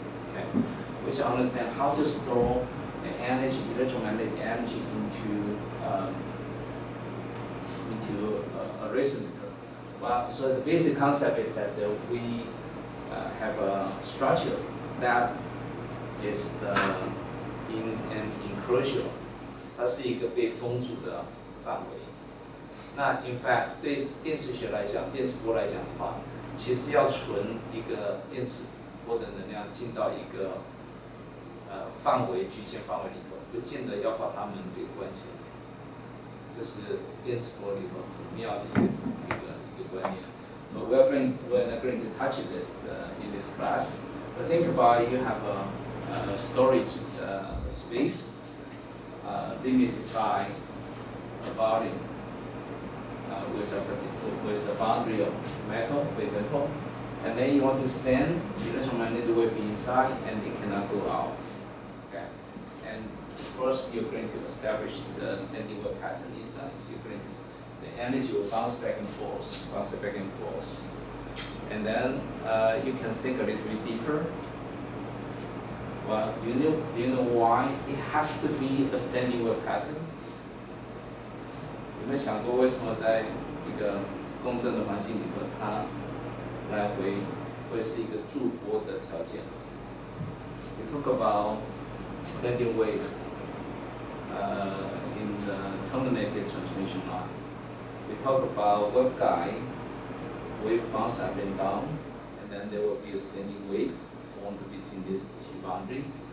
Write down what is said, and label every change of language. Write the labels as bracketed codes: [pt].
[en] Okay, we should understand how to store the energy, electromagnetic energy into a resonator. Well, so the basic concept is that we have a structure that is in an enclosure， [zh] 它是一个被封住的范围。那 [en] in fact [zh] 对电磁学来讲，电磁波来讲的话，其实要存一个电磁波的能量进到一个范围局限范围里头，不见得要把它们给关起来。这是电磁波里头很妙的一个观念。 [en] But we're not going to touch this in this class. But think about it, you have a storage space limited by a volume with a boundary of metal, for example, and then you want to send electromagnetic wave inside, and it cannot go out. Okay, and first you're going to establish the standing wave pattern inside. The energy will bounce back and forth, and then you can think a little bit deeper. Well, do you know why it has to be a standing wave pattern? [zh] 有没有想过为什么在一个共振的环境里头，它来回会是一个驻波的条件？ [en] We talk about standing wave in the terminated transmission line. We talk about waveguide, wave bounce up and down, and then there will be a standing wave formed between these two boundaries.